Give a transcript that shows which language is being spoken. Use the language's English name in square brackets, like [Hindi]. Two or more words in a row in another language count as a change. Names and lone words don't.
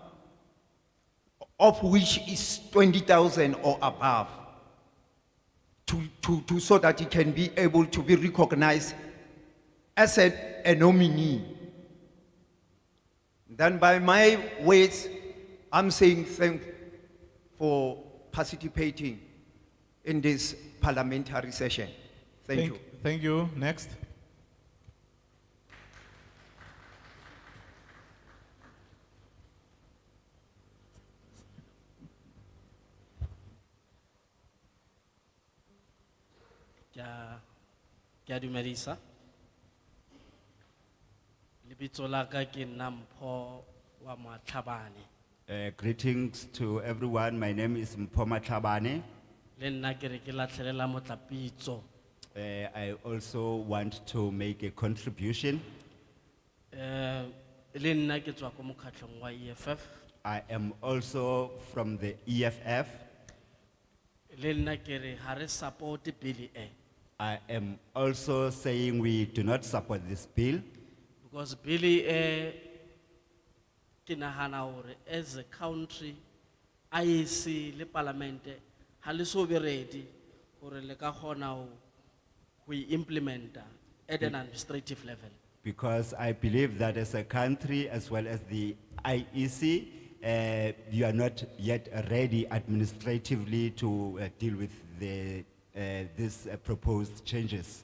[English] of which is 20,000 or above, so that he can be able to be recognized as a nominee. Then by my words, I'm saying thank you for participating in this parliamentary session. Thank you. Thank you. Next. [Southern Sotho] Ke a dumedisa. Lebitso la ka ke nna Mpho wa Matlhabane. [English] Greetings to everyone. My name is Mpoma Tlhabane. [Tswana] Le nna ke re ke latlhelela Motlapitso. [English] I also want to make a contribution. [Southern Sotho] Le nna ke tswa ko mokgatlong wa EFF. [English] I am also from the EFF. [Southern Sotho] Le nna ke re ha re [English] support bill [Southern Sotho] e. [English] I am also saying we do not support this bill. Because bill [Southern Sotho] e ke nahana hore [English] as a country [Southern Sotho] IEC le parliament ha le so be ready hore le ka kgona ho [English] implement at an administrative level. Because I believe that as a country as well as the IEC, you are not yet ready administratively to deal with these proposed changes.